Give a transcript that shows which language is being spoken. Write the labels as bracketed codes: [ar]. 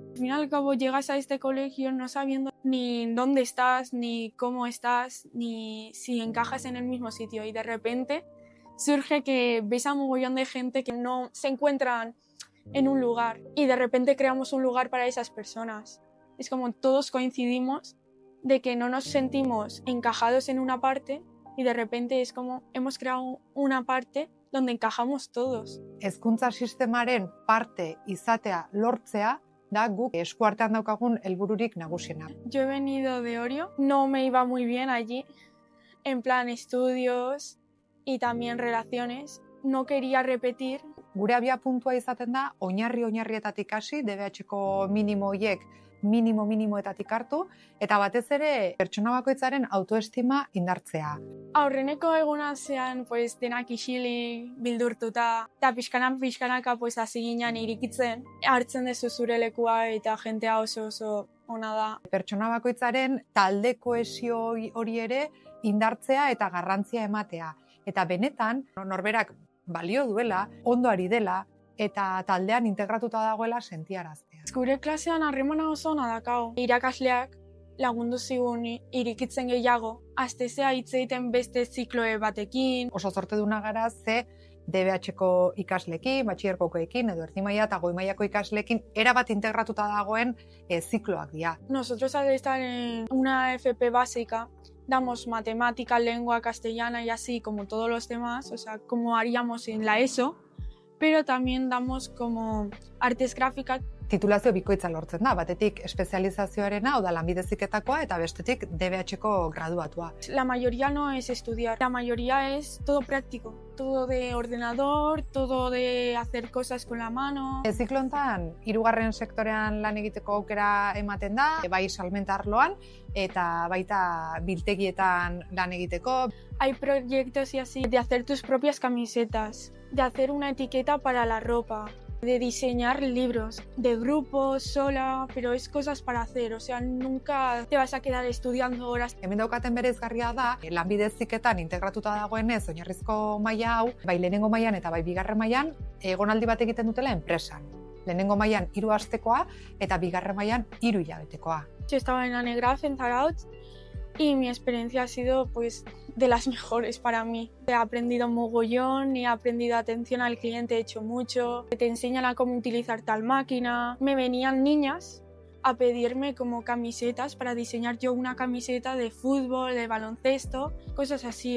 [es] Al fin y al cabo llegas a este colegio no sabiendo ni dónde estás, ni cómo estás, ni si encajas en el mismo sitio y de repente surge que ves a un mogollón de gente que no se encuentran en un lugar y de repente creamos un lugar para esas personas. Es como todos coincidimos de que no nos sentimos encajados en una parte y de repente es como hemos creado una parte donde encajamos todos. [eu] Hezkuntza sistemaren parte izatea lortzea da guk eskuartean daukagun helbururik nagusiena. [es] Yo he venido de Orio, no me iba muy bien allí, en plan estudios y también relaciones. No quería repetir. [eu] Gure abiapuntua izaten da oinarrietatik hasi, DBH-ko minimo horiek minimoetatik hartu, eta batez ere pertsona bakoitzaren autoestima indartzea. Aurreneko egunazean pues, denak isilik bildurtuta, eta pixkanaka pues, hasi ginen irikitzen, hartzen dezu zure lekua eta jentea oso ona da. Pertsona bakoitzaren talde kohesio hori ere indartzea eta garrantzia ematea. Eta benetan, norberak balio duela, ondo ari dela, eta taldean integratuta dagoela sentiaraztea. Gure klasean harremana oso ona dakau. Irakasleak lagundu zigun irikitzen gehiago, astezea hitz egiten beste zikloe batekin. Oso zorteduna gara ze DBH-ko ikaslekin, batxilergokoekin, edo erdi maila eta goi mailako ikaslekin erabat integratuta dagoen zikloak dira. [es] Nosotros al estar en una FP básica, damos matemática, lengua castellana y así como todos los demás, o sea, como haríamos en la ESO, pero también damos como artes gráficas. [eu] Titulazio bikoitza lortzen da, batetik espezializazioarena, hau da lanbide heziketakoa, eta bestetik DBH-ko graduatua. [es] La mayoría no es estudiar, la mayoría es todo práctico, todo de ordenador, todo de hacer cosas con la mano. [eu] Ziklo hontan, 3. sektorean lan egiteko aukera ematen da, bai salmenta arloan, eta baita biltegietan lan egiteko. [es] Hay proyectos y así, de hacer tus propias camisetas, de hacer una etiqueta para la ropa, de diseñar libros, de grupo, sola, pero es cosas para hacer, o sea, nunca te vas a quedar estudiando horas. [eu] Hemen daukaten bereizgarria da, lanbide heziketan integratuta dagoenez oinarrizko maila hau, bai lehenengo mailan eta bai bigarren mailan, egonaldi bat egiten dutela enpresan. Lehenengo mailan 3 astekoa eta bigarren mailan 3 hilabetekoa. [es] Yo estaba en Anegraf, en Zarautz, y mi experiencia ha sido pues de las mejores para mí. He aprendido mogollón, he aprendido atención al cliente, he hecho mucho. Te enseñan a cómo utilizar tal máquina. Me venían niñas a pedirme como camisetas para diseñar yo una camiseta de fútbol, de baloncesto, cosas así.